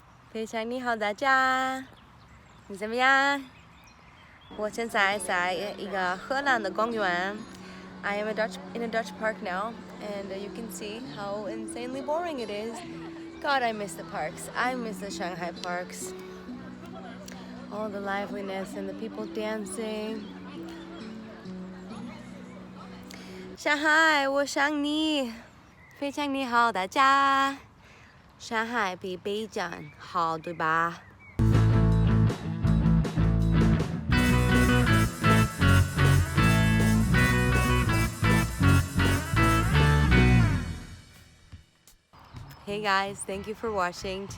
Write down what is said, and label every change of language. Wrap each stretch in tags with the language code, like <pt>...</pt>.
<zh>非常你好大家，你怎么样？我现在在一个荷兰的公园。</zh> <en>I am in a Dutch park now, and you can see how insanely boring it is. God, I miss the parks. I miss the Shanghai parks. All the liveliness and the people dancing.</en> <zh>Shanghai, 我想你，非常你好大家。上海比北京好，对吧？</zh> <en>Hey guys, thank you for watching.</en>